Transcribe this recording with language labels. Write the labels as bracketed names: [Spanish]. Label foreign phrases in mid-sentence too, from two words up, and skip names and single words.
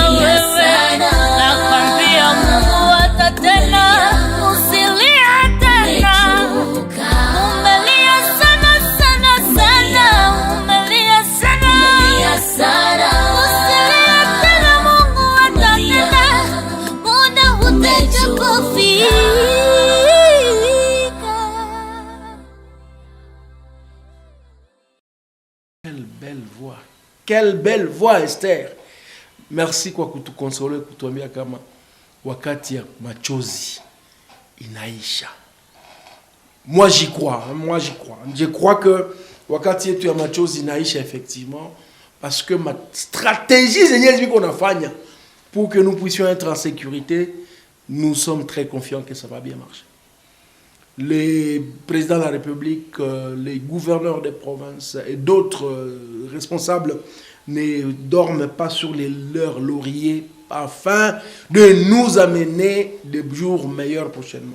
[Swahili] Wewe nakwambia Mungu hata tena usilia tena. Umelia sana sana sana. Umelia sana, usilia tena. Mungu hata tena, muda utakapofika. [French] Quelle belle voix. Quelle belle voix, Esther. [Swahili] Merci kwa kutukonsole, kutuambia kama wakati ya machozi inaisha. [French] Moi j'y crois, moi j'y crois. Je crois que [Swahili] wakati yetu ya machozi inaisha [French] effectivement, parce que ma stratégie c'est qu'on a fait pour que nous puissions être en sécurité. Nous sommes très confiants que ça va bien marcher. Les présidents de la République, les gouverneurs des provinces et d'autres responsables ne dorment pas sur leurs lauriers afin de nous amener des jours meilleurs prochainement.